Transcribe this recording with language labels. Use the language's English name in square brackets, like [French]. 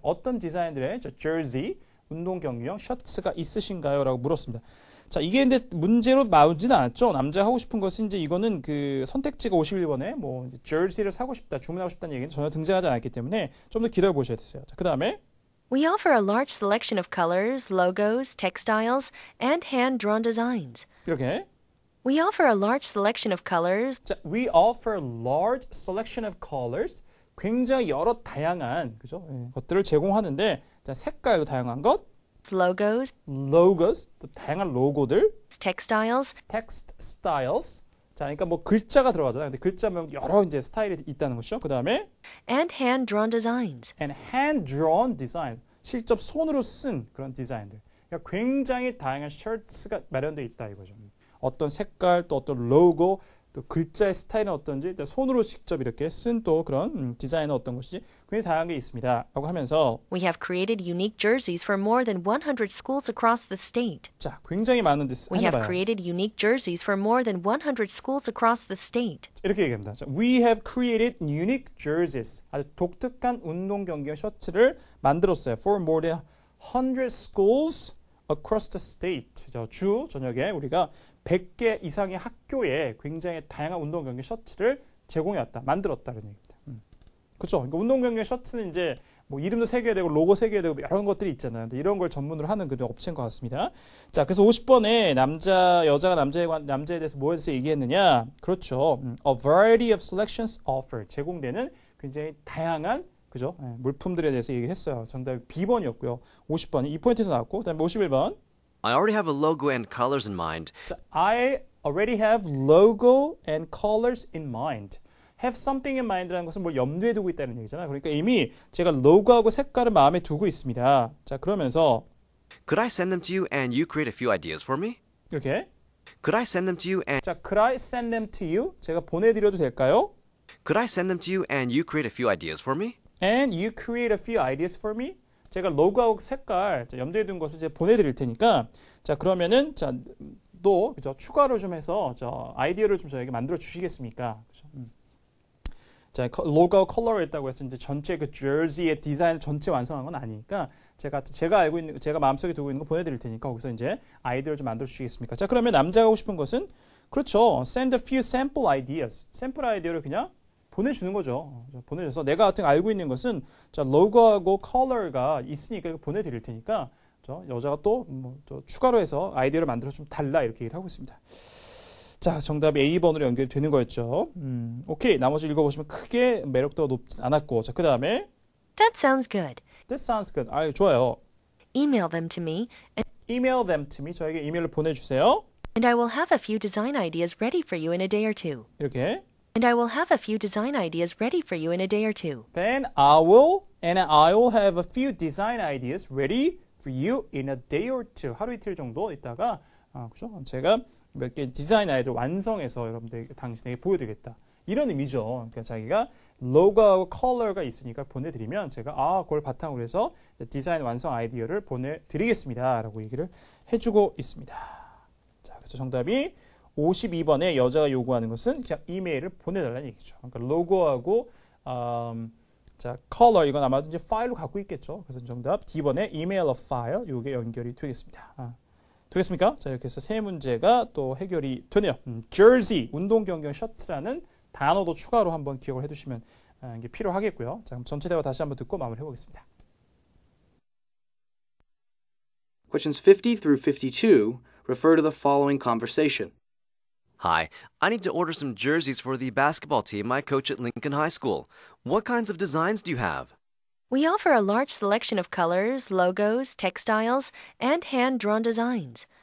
[Korean] 어떤 디자인들의 jersey 운동 경기용 셔츠가 있으신가요?라고 물었습니다. 자, 이게 근데 문제로 나오진 않았죠. 남자가 하고 싶은 것은 이제 이거는 그 선택지가 51번에 뭐 jersey를 사고 싶다, 주문하고 싶다는 얘기는 전혀 등장하지 않았기 때문에 좀 더 기다려 보셔야 됐어요. 자, 그다음에 [English] We offer a large selection of colors, logos, textiles, and hand-drawn designs. [Korean] 이렇게 [English] We offer a large selection of colors, 자, we offer a large selection of colors. [Korean] 굉장히 여러 다양한 그죠? 것들을 제공하는데 자, 색깔도 다양한 것, [English] logos, [Korean] logos, 또 다양한 로고들, [English] textiles, text styles. [Korean] 자, 그러니까 뭐 글자가 들어가잖아요. 근데 글자면 여러 이제 스타일이 있다는 것이죠. 그다음에 [English] and hand-drawn designs. and hand-drawn design. [Korean] 직접 손으로 쓴 그런 디자인들. 그러니까 굉장히 다양한 셔츠가 마련되어 있다 이거죠. 어떤 색깔, 또 어떤 로고, 또 글자의 스타일은 어떤지 손으로 직접 이렇게 쓴 또 그런 디자인은 어떤 것이지 굉장히 다양한 게 있습니다. 라고 하면서 [English] We have created unique jerseys for more than 100 schools across the state. [Korean] 자, 굉장히 많은 디스 [English] We have [Korean] 해봐요. [English] created unique jerseys for more than 100 schools across the state. [Korean] 이렇게 얘기합니다. [English] 자, We have created unique jerseys. [Korean] 아주 독특한 운동 경기용 셔츠를 만들었어요. [English] For more than 100 schools across the state. [Korean] 주 저녁에 우리가 100개 이상의 학교에 굉장히 다양한 운동 경기 셔츠를 제공해왔다, 만들었다는 얘기입니다. 그렇죠? 그러니까 운동 경기 셔츠는 이제 뭐 이름도 새겨야 되고 로고 새겨야 되고 여러 것들이 있잖아요. 근데 이런 걸 전문으로 하는 그 업체인 것 같습니다. 자, 그래서 50번에 여자가 남자에 대해서 뭐에 대해서 얘기했느냐? 그렇죠. [English] A variety of selections offered. [Korean] 제공되는 굉장히 다양한 그죠? 물품들에 대해서 얘기를 했어요. 정답이 B번이었고요. 50번이 이 포인트에서 나왔고, 그다음에 51번. [English] I already have a logo and colors in mind. 자, I already have logo and colors in mind. [Korean] have something in mind라는 것은 뭘 염두에 두고 있다는 얘기잖아요. 그러니까 이미 제가 로고하고 색깔을 마음에 두고 있습니다. 자, 그러면서 [English] Could I send them to you and you create a few ideas for me? [Korean] 이렇게 [English] Could I send them to you and 자, could I send them to you? 제가 보내드려도 될까요? Could I send them to you and you create a few ideas for me? And you create a few ideas for me? [Korean] 제가 로고하고 색깔 염두에 둔 것을 이제 보내드릴 테니까 자, 그러면은 자, 또 그죠? 추가로 좀 해서 저 아이디어를 좀 저에게 만들어 주시겠습니까? 그죠? 자, 로고 컬러가 있다고 해서 이제 전체 그 jersey의 디자인 전체 완성한 건 아니니까 제가 알고 있는 제가 마음속에 두고 있는 거 보내드릴 테니까 거기서 이제 아이디어를 좀 만들어 주시겠습니까? 자, 그러면 남자가 하고 싶은 것은 그렇죠. Send a few sample ideas. 샘플 아이디어를 그냥 보내주는 거죠. 보내줘서 내가 같은 알고 있는 것은 자, 로고하고 컬러가 있으니까 이거 보내드릴 테니까 여자가 또 추가로 해서 아이디어를 만들어서 좀 달라 이렇게 얘기를 하고 있습니다. 자, 정답이 A번으로 연결이 되는 거였죠. 오케이. 나머지 읽어보시면 크게 매력도가 높진 않았고. 자, 그 다음에 [English] That sounds good. That sounds good. [Korean] 아, 좋아요. [English] Email them to me, Email them to me. [Korean] 저에게 이메일을 보내주세요. [English] and I will have a few design ideas ready for you in a day or two. [Korean] 이렇게. [English] And I will have a few design ideas ready for you in a day or two. Then I will have a few design ideas ready for you in a day or two. [Korean] 하루 이틀 정도 있다가 그죠? 제가 몇 개 디자인 아이디어 완성해서 여러분들 당신에게 보여드리겠다. 이런 의미죠. 그러니까 자기가 로고하고 컬러가 있으니까 보내드리면 제가 그걸 바탕으로 해서 디자인 완성 아이디어를 보내드리겠습니다. 라고 얘기를 해주고 있습니다. 자, 그래서 정답이 52번에 여자가 요구하는 것은 그냥 이메일을 보내달라는 얘기죠. 그러니까 로고하고 자, 컬러 이건 아마도 이제 파일로 갖고 있겠죠. 그래서 정답 D번에 [English] email a file [Korean] 이게 연결이 되겠습니다. 되겠습니까? 자, 이렇게 해서 세 문제가 또 해결이 되네요. jersey 운동 경경 셔츠라는 단어도 추가로 한번 기억을 해두시면 이게 필요하겠고요. 자, 그럼 전체 대화 다시 한번 듣고 마무리해 보겠습니다. [English] Questions 50 through 52 refer to the following conversation. Hi, I need to order some jerseys for the basketball team I coach at Lincoln High School. What kinds of designs do you have? We offer a large selection of colors, logos, textiles, and hand-drawn designs.